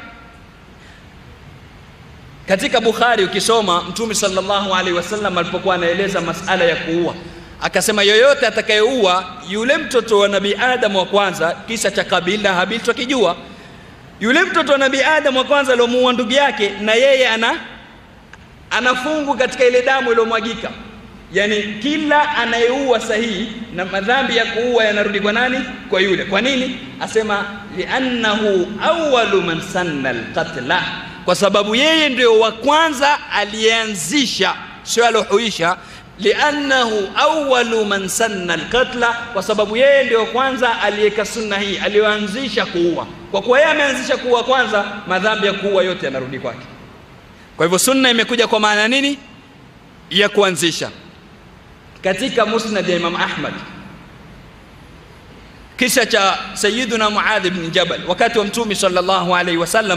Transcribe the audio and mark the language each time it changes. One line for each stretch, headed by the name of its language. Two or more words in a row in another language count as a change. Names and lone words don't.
Swahili: Katika Bukhari ukisoma, Mtume
Arabic: صلى الله عليه وسلم
Swahili: alipokuwa anaeleza masala ya kuua, akasema yoyote atakayeua yule mtoto wa Nabii Adam wa kwanza, kisa cha Kabil na Habil tukijua, yule mtoto wa Nabii Adam wa kwanza aliyomuua ndugu yake, na yeye anafungu katika ile damu iliyomwagika. Yani kila anayeua sahihi na madhambi ya kuua yanarudi kwa nani? Kwa yule. Kwa nini? Asema
Arabic: لأنه أول من سن القتل,
Swahili: kwa sababu yeye ndio wa kwanza alianzisha, sio alohuisha.
Arabic: لأنه أول من سن القتل,
Swahili: kwa sababu yeye ndio kwanza aliyeka sunna hii, alianzisha kuua. Kwa kuwa yeye ameanzisha kuua kwanza, madhambi ya kuua yote yanarudi kwake. Kwa hivyo sunna imekuja kwa maana nini? Ya kuanzisha. Katika Musnad ya Imam Ahmad, kisa cha Sayyiduna Muadh ibn Jabal wakati wa Mtume
Arabic: صلى الله عليه وسلم.